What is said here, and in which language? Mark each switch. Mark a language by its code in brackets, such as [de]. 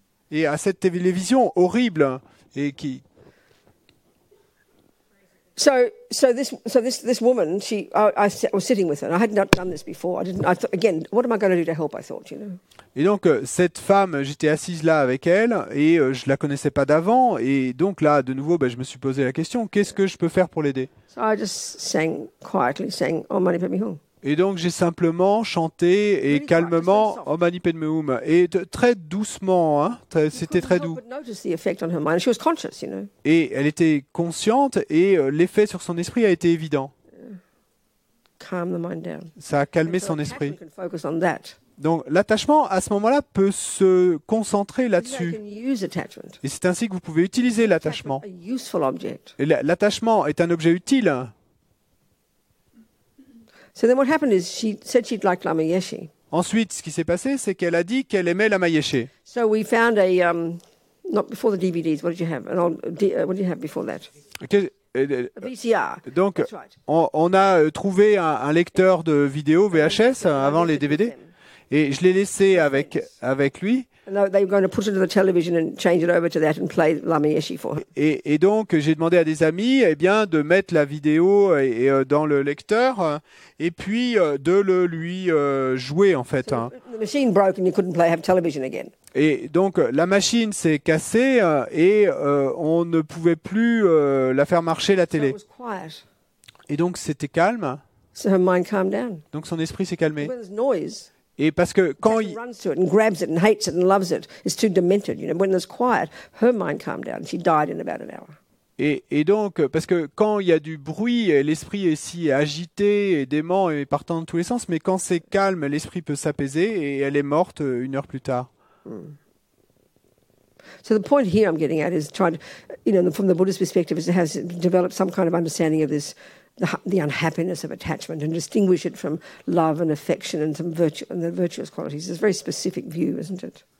[fr] Et à cette télévision horrible et qui [en] So this woman, I was sitting with her. And I hadn't done this before. I thought, again, what am I going to do to help? I thought, you know. [fr] et donc cette femme, j'étais assise là avec elle et je la connaissais pas d'avant et donc là de nouveau je me suis posé la question, qu'est-ce que je peux faire pour l'aider? [en] So I just quietly sang Om Mani Padme Hum. [fr] Et donc j'ai simplement chanté et calmement Om Mani Padme Hum et très doucement, hein, c'était très doux. [en] But notice the effect on her mind. She was conscious, you know. [fr] Et elle était consciente et l'effet sur son esprit a été évident. [en] Calm the mind down. [fr] Ça a calmé [en] So [fr] son [en] attachment [fr] esprit. [en] can focus on that. [fr] Donc l'attachement à ce moment-là peut se concentrer [en] You [fr] là-dessus. [en] can use attachment. [fr] Et c'est ainsi que vous pouvez utiliser l'attachement. [en] A useful object. [fr] Et l'attachement est un objet utile. [en] So then what happened is she said she'd like Lama Yeshe. [fr] Ensuite, ce qui s'est passé, c'est qu'elle a dit qu'elle aimait la Mayeshe. [en] So we found not before the DVDs. What did you have? What did you have before that? A VCR. [fr] Donc, [en] That's right. [fr] on a trouvé un lecteur de vidéos VHS avant les DVD et je l'ai laissé avec lui. [en] And they were going to put it to the television and change it over to that and play Lama Yeshe for her. [fr] Et donc, j'ai demandé à des amis de mettre la vidéo dans le lecteur et puis de le lui jouer, en fait. Hein. [en] The machine broke and you couldn't have television again. [fr] Et donc, la machine s'est cassée et on ne pouvait plus la faire marcher, la [en] So it [fr] télé. [en] was quiet. [fr] Et donc, c'était calme. [en] So her mind calmed down. [fr] Donc, son esprit s'est calmé. [en] When there's noise, [fr] Et parce que quand [en] it runs to it and grabs it and hates it and loves it. It's too demented. You know, when there's quiet, her mind calmed down. She died in about an hour. [fr] Et donc, parce que quand il y a du bruit, l'esprit est si agité et dément et partant dans tous les sens, mais quand c'est calme, l'esprit peut s'apaiser et elle est morte 1 heure plus tard. [en] So the point here I'm getting at is trying to, you know, from the Buddhist perspective, is it has developed some kind of understanding of this, the unhappiness of attachment, and distinguish it from love and affection and some virtue and the virtuous qualities. It's a very specific view, isn't it?